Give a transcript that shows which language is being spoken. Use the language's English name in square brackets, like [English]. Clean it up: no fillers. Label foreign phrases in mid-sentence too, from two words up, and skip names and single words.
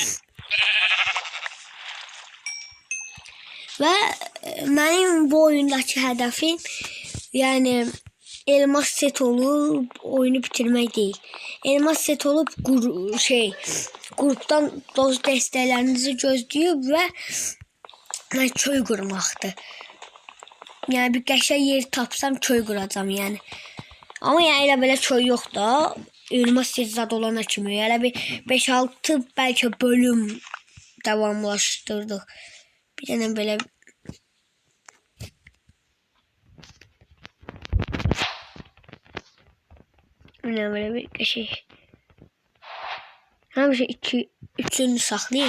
[Turkish] Ve benim bu oyundaki hedefim yani elmas set olup oyunu bitirmek değil. [Azerbaijani] Elmas set olup gruptan dost dəstəklərinizi gözləyib ve köy qurmaqdır. Yani bir qəşəng yer tapsam köy quracam yani. Ama yani elə belə köy yox da. Elmas set zad olana kimi. Elə bir 5-6 belki bölüm davamlaşdırdıq. [Turkish] Bir tane böyle bir şey. Hem şey 2-3'ünü saklayayım.